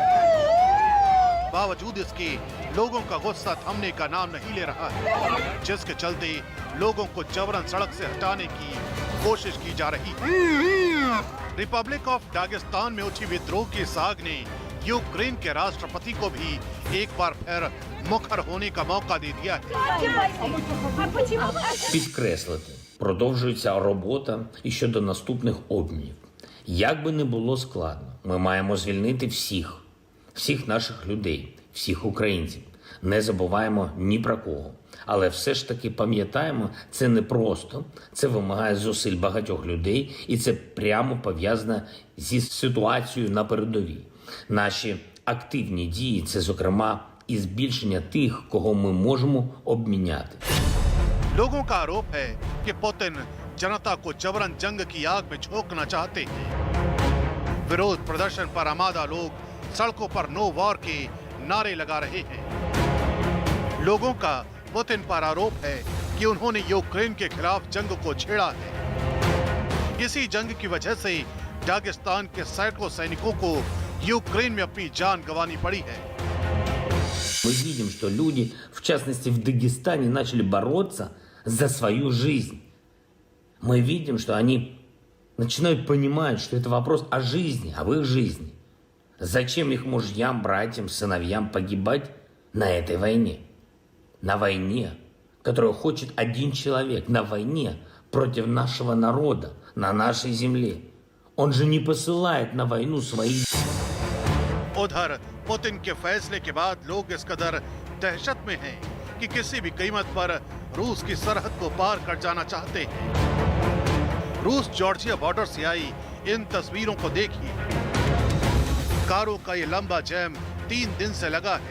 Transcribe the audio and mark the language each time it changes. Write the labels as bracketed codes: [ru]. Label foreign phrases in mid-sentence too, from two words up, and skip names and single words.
[hi] बावजूद इसके लोगों का गुस्सा थमने का नाम नहीं ले रहा है, जिसके चलते लोगों को जबरन सड़क से हटाने की कोशिश की जा रही है। रिपब्लिक ऑफ दागिस्तान में उठी विद्रोह की साग ने यूक्रेन के राष्ट्रपति को भी एक बार फिर मुखर होने का मौका दे दिया है। [uk] Підкреслити, продовжується робота і щодо наступних обмінів. Як би не було складно, ми маємо звільнити всіх наших людей, всіх українців. Не забуваємо ні про кого. Але все ж таки пам'ятаємо, це не просто, це вимагає зусиль багатьох людей, і це прямо пов'язано зі ситуацією на передовій. Наші активні дії – це, зокрема, і збільшення тих, кого ми можемо обміняти. [hi] लोगों का आरोप है कि पुतिन जनता को जबरन जंग की आग में झोंकना चाहते हैं। विरोध प्रदर्शन पर आमादा लोग सड़कों पर [en] no war [hi] के नारे लगा रहे हैं। लोगों का पुतिन पर आरोप है कि उन्होंने यूक्रेन के खिलाफ जंग को छेड़ा है। इसी जंग की वजह से दागिस्तान के सैकड़ों सैनिकों को यूक्रेन में अपनी जान गंवानी पड़ी है। [ru] Мы видим, что люди, в частности в Дагестане, начали бороться за свою жизнь. Мы видим, что они начинают понимать, что это вопрос о жизни, об их жизни. Зачем их мужьям, братьям, сыновьям погибать на этой войне? На войне, которую хочет один человек, на войне против нашего народа, на нашей земле. Он же не посылает на войну своих. [hi] उधर पुतिन के फैसले के बाद लोग इस कदर दहशत में हैं कि किसी भी कीमत पर रूस की सरहद को पार कर जाना चाहते हैं। रूस जॉर्जिया बॉर्डर से आई इन तस्वीरों को देखिए। कारों का ये लंबा जैम 3 दिन से लगा है।